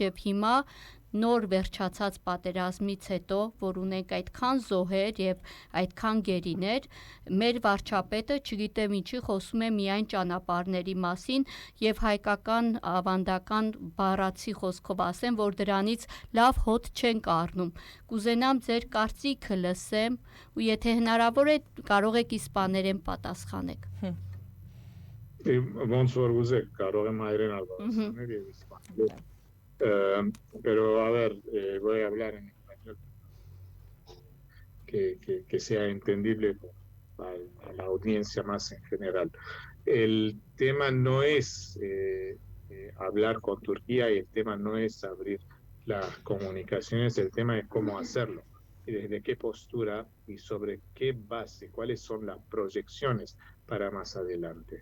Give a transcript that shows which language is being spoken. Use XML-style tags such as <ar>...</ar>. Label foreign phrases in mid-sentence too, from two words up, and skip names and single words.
<hy>եւ հիմա նոր վերջացած պատերազմից հետո, որ ունենք այդքան զոհեր եւ այդքան գերիներ, մեր վարչապետը չգիտեմ ինչի խոսում է միայն ճանապարհների մասին եւ հայկական ավանդական բառացի խոսքով ասեմ, որ դրանից լավ հոտ չենք առնում։ Կուզենամ ձեր կարծիքը լսեմ ու եթե հնարավոր է կարող եք իսպաներեն պատասխանեք։ Ոնց որ ուզեք, կարող եմ հայերեն պատասխանել եւ իսպաներեն։</hy> <es>Pero a ver, voy a hablar en español que sea entendible a la audiencia más en general. El tema no es hablar con Turquía y el tema no es abrir las comunicaciones, el tema es cómo hacerlo y desde qué postura y sobre qué base, cuáles son las proyecciones para más adelante.</es>